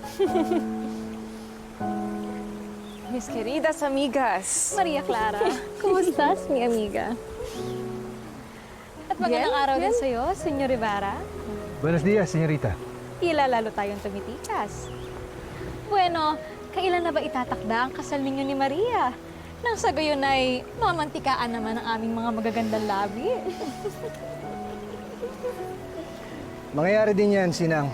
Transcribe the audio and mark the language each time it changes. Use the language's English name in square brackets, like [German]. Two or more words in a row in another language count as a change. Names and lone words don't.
[Spanish] Mis queridas amigas. Maria Clara, ¿cómo estás, mi amiga? [Filipino] At magandang araw din sa'yo, Senyor Ibarra. [Spanish] Buenos días, señorita. [Filipino] Tila lalo tayong tumitikas. Bueno, kailan na ba itatakda ang kasal ninyo ni Maria? Nang sa gayon ay mamantikaan naman ang aming mga magagandang labi. Mangyayari din yan, Sinang.